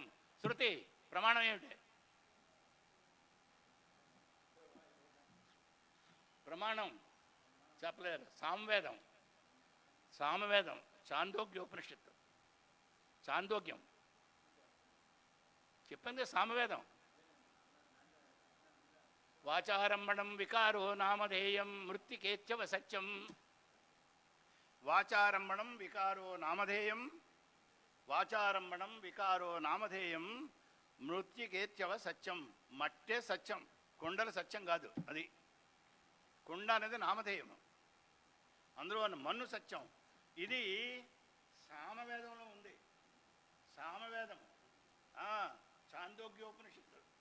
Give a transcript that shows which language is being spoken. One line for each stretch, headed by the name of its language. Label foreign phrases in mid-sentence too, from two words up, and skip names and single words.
Telugu: శృతి ప్రమాణం ఏమిటి? ప్రమాణం చెప్పలేరు. సామవేదం చాందోగ్యోపనిషత్తు. చాందోగ్యం చెప్పింది సామవేదం.
Sanskrit: వాచారంభణం వికారో నామధేయం మృత్తికేత్యవ సత్యం. వాచారంభణం వికారో నామధేయం, వాచారంభణం వికారో నామధేయం మృత్తికేత్యవ సత్యం.
Telugu: మట్టే సత్యం, కొండల సత్యం కాదు. అది కొండ అనేది నామధేయం, అందులో మన్ను సత్యం. ఇది సామవేదంలో ఉంది. సామవేదం చాందోగ్యోపనిషత్తు.